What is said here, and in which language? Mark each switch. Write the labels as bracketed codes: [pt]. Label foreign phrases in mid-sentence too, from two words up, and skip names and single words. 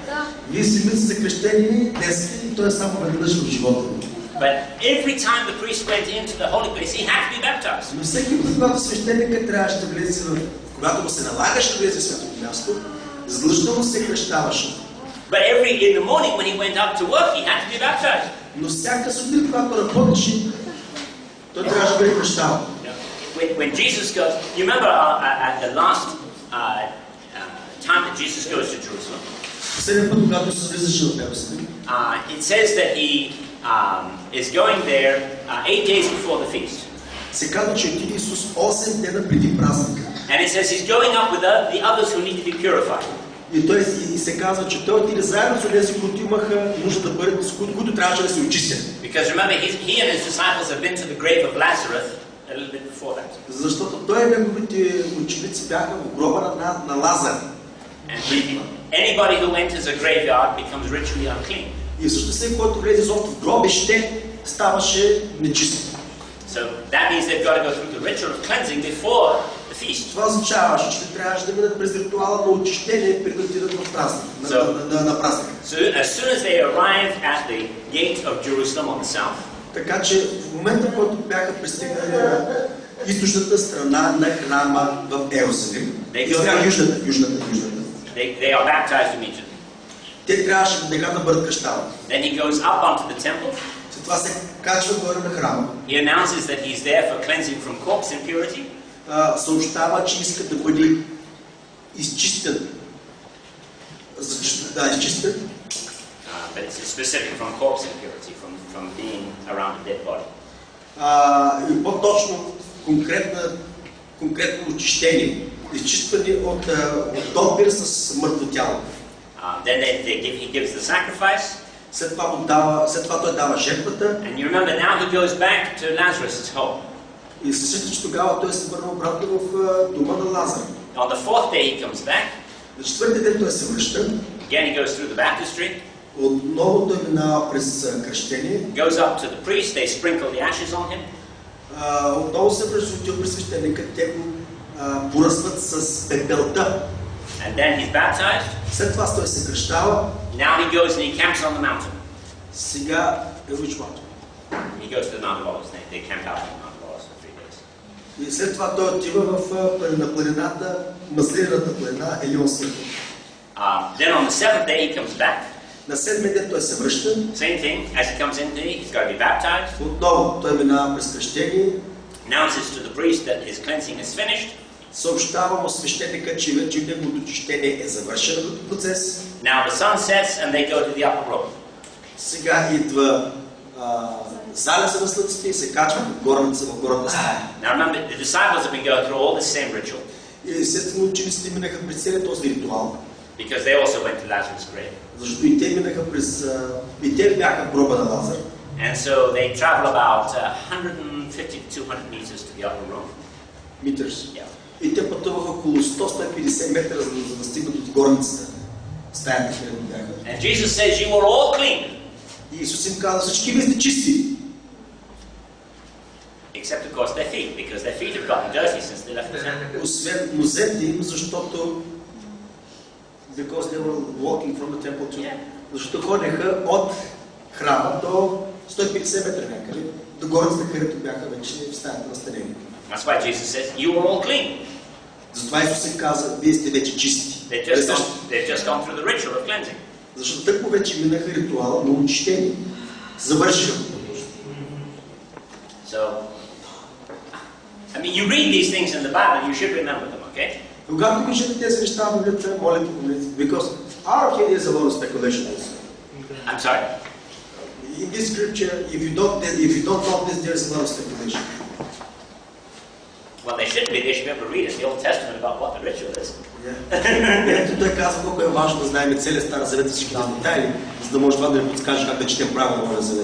[bg] Да. Вие си мислите за кръщение днес и то е само веднъж в живота ви. [en] But every time the priest went into the holy place, he had to be baptized. [bg] Но всеки път, когато свещеникът трябваше да влезе когато му се налагаше да влезе в светото място, задължително се кръщаваше. [en] But in the morning when he went up to work, he had to be baptized. [bg] Но всяка сутрин, когато работеше, той трябваше да бъде кръщаван. [en] When Jesus goes, you remember at the last time that Jesus goes to Jerusalem, [bg] Последния път, когато се влизаше в Иерусалим, [en] it says that he is going there 8 days before the feast. [bg] се казва, че отиде Исус 8 дена преди празника. [en] And it says he's going up with the others who need to be purified. [bg] И се казва, че той отиде заедно с тези, които имаха нужда да бъдат, които трябваше да се очистят. [en] Because remember, he and his disciples have been to the grave of Lazarus a little bit before that. [bg] Защото той и неговите ученици бяха в гроба на Лазар. [en] And anybody who enters a graveyard becomes ritually unclean. [bg] И също всеки, който влезе изобщо в гробище, ставаше нечист. [en] So that means they've got to go through the ritual of cleansing before the feast. [bg] Това означаваше, че трябваше да минат през ритуала на очищение преди да отидат в празник, на празник. [en] So as soon as they arrived at the gate of Jerusalem on the south, [bg] така че в момента, в който бяха пристигнали на източната страна на храма в Иерусалим, южната. [en] they are baptized immediately. [bg] Те трябваше да бъдат кръщавани. [en] Then he goes up onto the temple. [bg] След това се качва горе на храма. [en] He announces that he's there for cleansing from corpse impurity. [bg] Съобщава, че иска да бъде изчистен. Изчистен. [en] But it's specific from corpse impurity, from being around a dead body. [bg] И по-точно конкретно очищение. Изчистване от допир с мъртво тяло. [en] Then he gives the sacrifice. [bg] След това той дава жертвата. [en] And you remember now he goes back to Lazarus' home. [bg] И се сеща, че тогава той се върна обратно в дома на Лазар. [en] On the fourth day he comes back. [bg] На четвъртия ден той се връща. [en] Again he goes through the baptistry. [bg] Отново той минава през кръщение. [en] Goes up to the priest, they sprinkle the ashes on him. [bg] Отново се връща при свещеника, те го поръсват с пепелта. [en] And then he's baptized. [bg] След това той се кръщава. [en] Now he goes and he camps on the mountain. [bg] Сега [en] which one? He goes to the Mount of Olives. They camp out on the Mount of Olives for 3 days. [bg] И след това той отива на планината, маслинената планина Елионската. [en] Then on the 7th day he comes back. [bg] На 7-ми ден той се връща. [en] Same thing. As he comes in, he's got to be baptized. [bg] Отново той минава през кръщение. [en] Announces to the priest that his cleansing is finished. [bg] Съобщава му свещеника, че вече неговото очищение е завършен процес. [en] Now the sun sets and they go to the upper room. [bg] Сега идва залеза на слънцето и се качва в горната страна. [en] Now remember, the disciples have been going through all this same ritual. [bg] И естествено учениците минаха през целият този ритуал. [en] Because they also went to Lazarus' grave. [bg] Защото и те минаха през... и те бяха в гроба на Лазар. [en] And so they travel about 150 to 200 meters to the upper room. Meters. Yeah. [bg] И те пътуваха около 100-150 метра, за да стигнат от горницата. Стаята, където бяха. [en] And Jesus says, you are all clean. [bg] И Исус им каза, всички вие сте чисти. [en] Except of course their feet, because their feet have gotten dirty since they left the temple. [bg] Освен нозете им, защото [en] because they were walking from the temple to... [bg] Защото ходеха от храма до 150 метра някъде, до горницата, където бяха вече в стаята настанени. [en] That's why Jesus says, you are all clean. [bg] Затова Исус им каза, вие сте вече чисти. [en] They've just gone through the ritual of cleansing. [bg] Защото тъкмо вече минаха ритуала на очищение. Завършиха. [en] So, I mean, you read these things in the Bible, you should remember them, okay? [bg] Когато пишете тези неща в Библията, моля те, [en] because our kid is a lot of speculation. I'm sorry? In this scripture, if you don't know this, there is a lot of speculation. Well, they shouldn't be. They should be able to read in the Old Testament about what the ritual is. [bg] Ето той казва колко е важно да знаем целия Стар Завет всички детайли, за да може това да ни подскаже как да четем правилно Новия Завет.